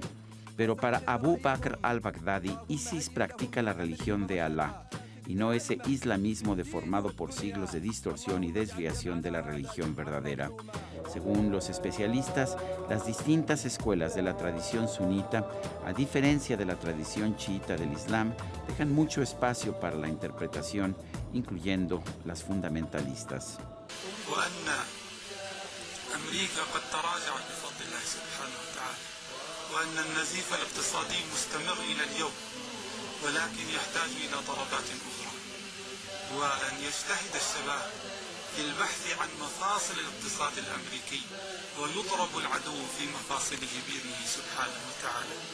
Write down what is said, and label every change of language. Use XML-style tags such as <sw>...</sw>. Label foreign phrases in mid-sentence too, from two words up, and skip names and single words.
<es>Pero para Abu Bakr al-Baghdadi, ISIS practica la religión de Alá y no ese islamismo deformado por siglos de distorsión y desviación de la religión verdadera. Según los especialistas, las distintas escuelas de la tradición sunita, a diferencia de la tradición chiita del Islam, dejan mucho espacio para la interpretación, incluyendo las fundamentalistas.</es> <ar>وأن النزيف الاقتصادي مستمر إلى اليوم ولكن يحتاج إلى ضربات أخرى وأن يجتهد الشباب في البحث عن مفاصل الاقتصاد الأمريكي ويضرب العدو في مفاصله بإذنه سبحانه وتعالى.</ar>